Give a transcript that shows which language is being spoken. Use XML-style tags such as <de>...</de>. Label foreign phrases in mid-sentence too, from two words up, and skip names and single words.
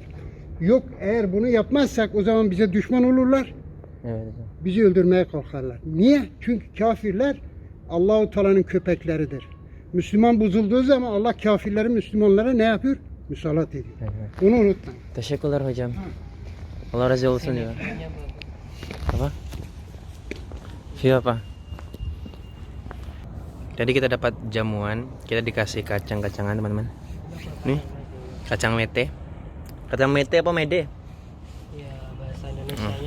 <tr>Yok eğer bunu yapmazsak o zaman bize düşman olurlar. Evet hocam. Bizi öldürmeye kalkarlar. Niye? Çünkü kafirler Allahu Teala'nın köpekleridir. Müslüman bozulduğu zaman Allah kafirleri Müslümanlara ne yapıyor? Musallat ediyor. Evet. Bunu unutmayın. Teşekkürler hocam. Allah razı olsun ya. Apa?</tr> <id>View apa? Tadi kita dapat jamuan, kita dikasih kacang-kacangan teman-teman. Nih, kacang mete. Kacang mete apa mede? Ya bahasa Indonesia-nya.</id>